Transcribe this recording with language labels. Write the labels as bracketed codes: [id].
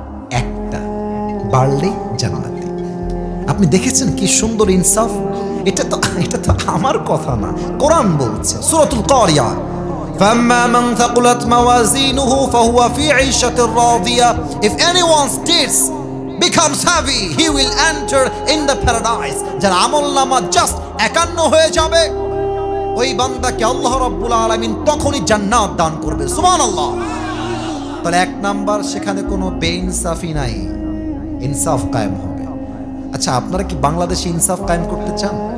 [bn] একটা বাড়লেই জান্নাতে। আপনি দেখেছেন কি সুন্দর ইনসাফ? এটা তো আমার কথা না, কোরআন বলছে, সূরাতুল কারিয়া, [ar] فَأَمَّا مَنْ ثَقُلَتْ مَوَازِينُهُ فَهُوَ فِي عِيشَةٍ رَاضِيَةٍ. [en] If anyone's deeds becomes heavy, he will enter in the paradise. [bn] যার আমলনামা জাস্ট 51 হয়ে যাবে, ওই বান্দাকে আল্লাহ রাব্বুল আলামিন তখনই জান্নাত দান করবে। সুবহানাল্লাহ। তাহলে এক নাম্বার, সেখানে কোনো বেইনসাফি নাই, ইনসাফ কায়েম হবে। আচ্ছা, আপনারা কি বাংলাদেশে ইনসাফ কায়েম করতে চান?